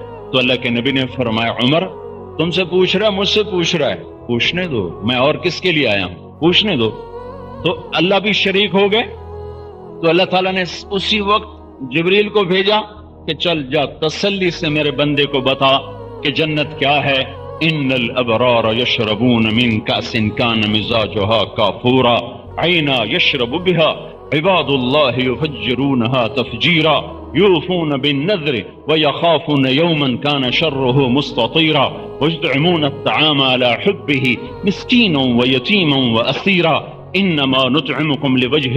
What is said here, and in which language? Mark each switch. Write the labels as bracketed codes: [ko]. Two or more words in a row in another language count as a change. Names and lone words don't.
[ur] تو اللہ کے نبی نے فرمایا عمر تم سے پوچھ رہا ہے، مجھ سے پوچھ رہا ہے، پوچھنے دو، میں اور کس کے لیے آیا ہوں، پوچھنے دو۔ تو اللہ بھی شریک ہو گئے۔ تو اللہ تعالیٰ نے اسی وقت جبریل کو بھیجا کہ چل جا تسلی سے میرے بندے کو بتا کہ جنت کیا ہے۔ [ar] ان الابرار یشربون من کأس کان مزاجها کافورا عینا یشرب بها عباد اللہ یفجرونها تفجیرا یوفون بالنذر ویخافون یوما کان شره مستطیرا ویطعمون الطعام على حبه مسکینا ویتیما واسیرا انما نطعمكم لوجه